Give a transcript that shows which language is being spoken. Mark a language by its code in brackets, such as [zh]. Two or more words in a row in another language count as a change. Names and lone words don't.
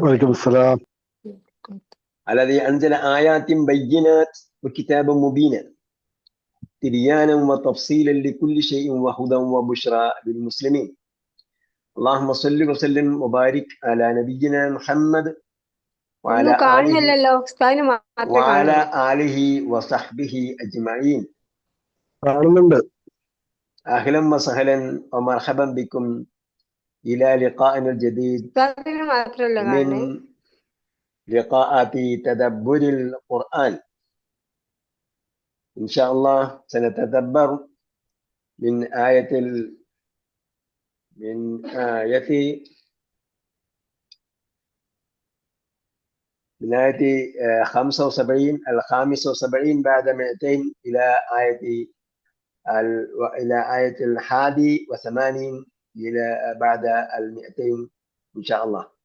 [ar] وعليكم السلام. الذي أنزل آيات بينات وكتابا مبينا تبيانا وتفصيلا لكل شيء وهدى وبشرى للمسلمين. اللهم صل وسلم وبارك على نبينا محمد [ml] ഒന്നും കാണുന്നില്ലല്ലോ, ഉസ്താദിന് മാത്രമേ [ar] وعلى [ml] കാണുള്ളൂ. [ar] آله وصحبه أجمعين. [ml] കാണുന്നുണ്ട്. [ar] أهلا وسهلا ومرحبا بكم إلى لقائنا الجديد [ml] ഉസ്താദിന് മാത്രമല്ല കാണുന്നത്. [ar] من لقاءات تدبر القرآن. إن شاء الله سنتدبر من آية من آية 75 بعد 200 إلى آية 81 إلى بعد 200 إن شاء الله.